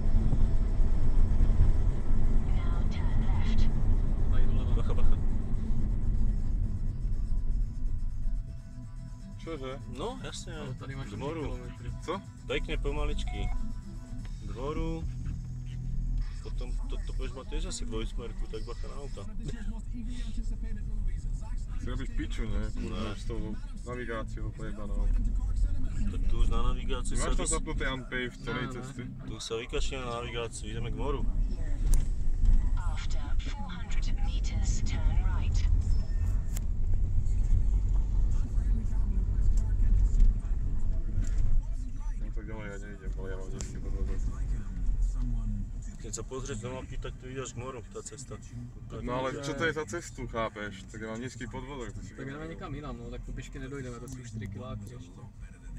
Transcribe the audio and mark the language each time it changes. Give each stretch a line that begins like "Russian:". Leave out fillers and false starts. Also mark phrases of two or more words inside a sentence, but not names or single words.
Czech: Tady doleva. Bacha, bacha.
Slovak: Čože?
Czech: No, jasně, Ale tady máš 4 dvoru. kilometry. Co? Pěkně pomaličky. Dvoru. Potom to budeš mít tež asi dvojsmerku, tak bacha na auta.
Slovak: Si robíš piču, ne? Kurva, s tou navigáciou pojebanou. Tak tu už na navigácii Máš tam sa... zapnutý unpave v celej No, no. cesty? Tu sa vykašľa na navigáciu, ideme k moru.
English: After 400 meters, turn right.
Slovak: No tak ďalej ja nejdem, ale ja mám nízky podvozok. Keď sa pozrieť do mapy, tak tu ideš k moru, tá cesta. No ale čo to je za cestu, chápeš? Tak ja mám nízky podvozok, to si
Czech: Tak jdeme někam jinam, no, tak po pěšky nedojdeme, to jsou 4 kiláky ještě.